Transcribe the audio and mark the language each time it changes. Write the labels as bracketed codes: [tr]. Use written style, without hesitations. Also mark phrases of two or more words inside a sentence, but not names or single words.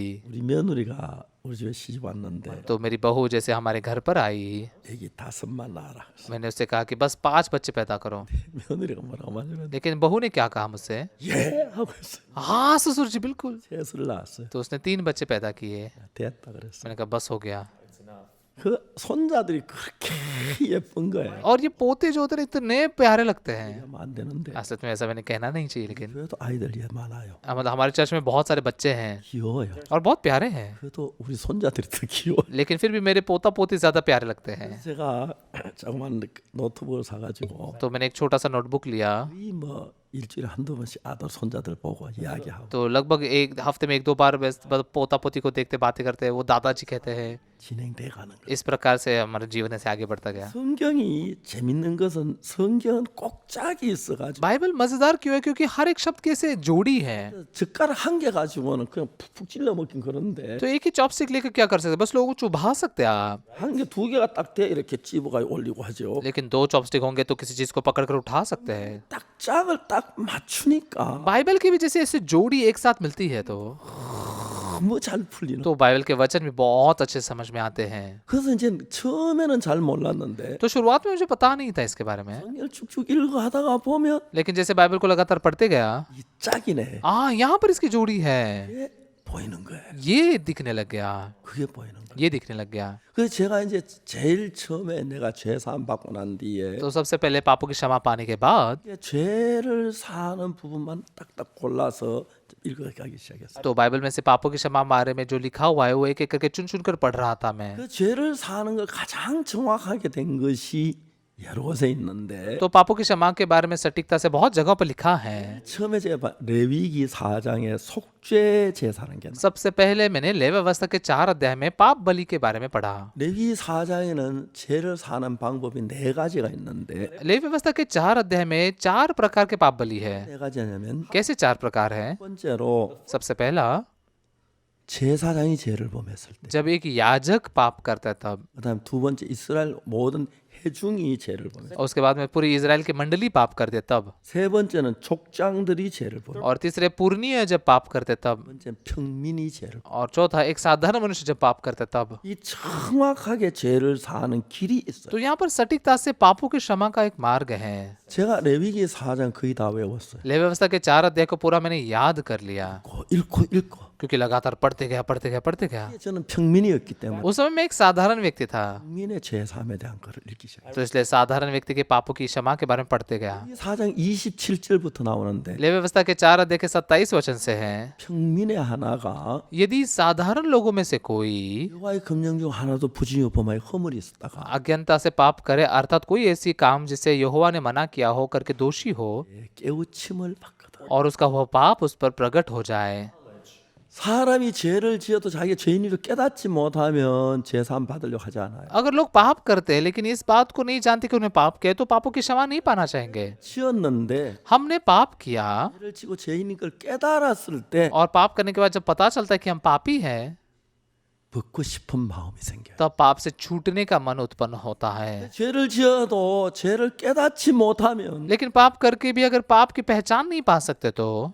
[ko] 우리 며느리가 우리 집에 시집 왔는데 [hi] तो मेरी बहू जैसे हमारे घर पर आई, [ko] 애기 5만 낳아라. [hi] मैंने उससे कहा कि बस 5 बच्चे पैदा करो, [ko] 며느리가 뭐라고 말하냐면 [hi] लेकिन बहू ने क्या कहा मुझसे, [ko] 예 하고 했어요. [hi] हाँ ससुर जी बिल्कुल। [ko] 셋을 낳았어요. [hi] तो उसने 3 बच्चे पैदा किए। [ko] 됐다 그랬어요. [hi] मैंने कहा बस हो गया। [en] It's enough. [ko] 그 손자들이 그렇게 예쁜 거예요. [hi] और ये पोते जो होते हैं इतने प्यारे लगते हैं। [ko] 하면 안 되는데 [hi] असल में ऐसा मैंने कहना नहीं चाहिए, लेकिन [ko] 그래도 아이들이 많아요. [hi] मतलब हमारे चर्च में बहुत सारे बच्चे हैं [ko] 귀여워요. [hi] और बहुत प्यारे हैं, [ko] 그래도 우리 손자들이 더 귀여워. [hi] लेकिन फिर भी मेरे पोता पोती ज्यादा प्यारे लगते हैं। [ko] 제가 조그만 노트북을 사가지고 [hi] तो मैंने एक छोटा सा नोटबुक लिया, [ko] 거의 뭐 일주일에 한두 번씩 아들 손자들 보고 이야기하고 [hi] तो लगभग एक हफ्ते में 1-2 बार पोता पोती को देखते बातें करते हैं, वो दादाजी कहते हैं। [ko] 진행돼 가는 거예요. [hi] इस प्रकार से हमारा जीवन ऐसे आगे बढ़ता गया। [ko] 성경이 재밌는 것은 성경은 꼭 짝이 있어가지고 [hi] बाइबल मजेदार क्यों है? क्योंकि हर एक शब्द कैसे जोड़ी है। [ko] 젓가락 한 개 가지고는 그냥 푹푹 찔러 먹긴 그런데 [hi] तो एक ही चॉपस्टिक लेकर क्या कर सकते हैं? बस लोगों को चुभा सकते हैं आप, [ko] 한 개 두 개가 딱 돼 이렇게 찝어가 올리고 하죠. [hi] लेकिन 2 चॉपस्टिक होंगे तो किसी चीज को पकड़कर उठा सकते हैं। [ko] 딱 짝을 딱 맞추니까 [hi] बाइबल की भी जैसे ऐसे जोड़ी एक साथ मिलती है [ko] 너무 잘 풀리는. [hi] तो बाइबल के वचन भी बहुत अच्छे समझ में आते हैं। [ko] 그래서 이제 처음에는 잘 몰랐는데 [hi] तो शुरुआत में मुझे पता नहीं था इसके बारे में, [ko] 성경을 쭉쭉 읽어 하다가 보면 [hi] लेकिन जैसे बाइबल को लगातार पढ़ते गया, [ko] 이 짝이네. [hi] यहाँ पर इसकी जोड़ी है, [ko] 이게 보이는 거예요. [hi] ये दिखने लग गया, [ko] 그게 보이는 거예요. [hi] ये दिखने लग गया। [ko] 그래서 제가 이제 제일 처음에 내가 죄 사함 받고 난 뒤에 [hi] तो सबसे पहले पापों की क्षमा पाने के बाद [ko] 이게 죄를 사는 부분만 딱딱 골라서 읽어가기 시작했어요. [hi] तो बाइबल में से पापों की क्षमा बारे में जो लिखा हुआ है वो एक एक करके चुन चुन कर पढ़ रहा था मैं। [ko] 그 죄를 사는 걸 가장 정확하게 된 것이 여러곳에 있는데 [hi] तो पापों की क्षमा के बारे में सटीकता से बहुत जगह पर लिखा है। [ko] 처음에 제가 레위기 4장에 속죄 제사라는 게 나와요. [hi] सबसे पहले मैंने लेवी व्यवस्था के 4 अध्याय में पाप बलि के बारे में पढ़ा। [ko] 레위기 4장에는 죄를 사는 방법이 네 가지가 있는데 [hi] लेवी व्यवस्था के 4 अध्याय में 4 प्रकार के पाप बलि है। [ko] 네 가지냐면 [hi] कैसे 4 प्रकार है? [ko] 첫 번째로 [hi] सबसे पहला, [ko] 제사장이 죄를 범했을 때, [hi] जब एक याजक पाप करता है तब, [ko] 그다음 두 번째 이스라엘 모든 회중이 죄를 범했을 때, [hi] और उसके बाद में पूरी इजराइल की मंडली पाप करते हैं तब, [ko] 세 번째는 족장들이 죄를 범했을 때, [hi] और तीसरे पुरनीय जब पाप करते तब, [ko] 번째 평민이 죄를 범했을 [hi] और चौथा एक साधारण मनुष्य जब पाप करता है तब। [ko] 때. 이 정확하게 죄를 사는 길이 있어요. [hi] तो यहाँ पर सटीकता से पापों की क्षमा का एक मार्ग है। [ko] 제가 레위기 4장 거의 다 외웠어요. [hi] लेवी व्यवस्था के 4 अध्याय को पूरा मैंने याद कर लिया, [ko] 읽고 [hi] क्योंकि लगातार पढ़ते गया। [ko] 저는 평민이었기 때문에 [hi] उस समय मैं एक साधारण व्यक्ति था, [ko] 평민의 죄 사함에 대한 것을 읽기 시작했어요. [hi] तो इसलिए साधारण व्यक्ति के पापों की क्षमा के बारे में पढ़ते गया। [ko] 이 4장 27절부터 나오는데 [hi] लेवी व्यवस्था के 4 अध्याय के 27 वचन से है, [ko] 평민의 하나가 [hi] यदि साधारण लोगों में से कोई [ko] 여호와의 금령 중 하나도 부정히 범하여 허물이 있었다가 [hi] अज्ञानता से पाप करे, अर्थात कोई ऐसी काम जिसे यहोवा ने मना किया हो करके दोषी हो, [ko] 깨우침을 받거든. [hi] और उसका वह पाप उस पर प्रकट हो जाए। [ko] 사람이 죄를 지어도 자기가 죄인으로 깨닫지 못하면 죄사함 받으려고 하지 않아요. [hi] अगर लोग पाप करते हैं लेकिन इस बात को नहीं जानते कि उन्हें पाप किया, तो पापों की क्षमा नहीं पाना चाहेंगे। [ko] 지었는데 [hi] हमने पाप किया [ko] 죄를 지고 죄인인 걸 깨달았을 때 [hi] और पाप करने के बाद जब पता चलता है कि हम पापी हैं, [ko] 벗고 싶은 마음이 생겨요. [hi] तब पाप से छूटने का मन उत्पन्न होता है। [ko] 죄를 지어도 죄를 깨닫지 못하면 [hi] लेकिन पाप करके भी अगर पाप की पहचान नहीं पा सकते तो,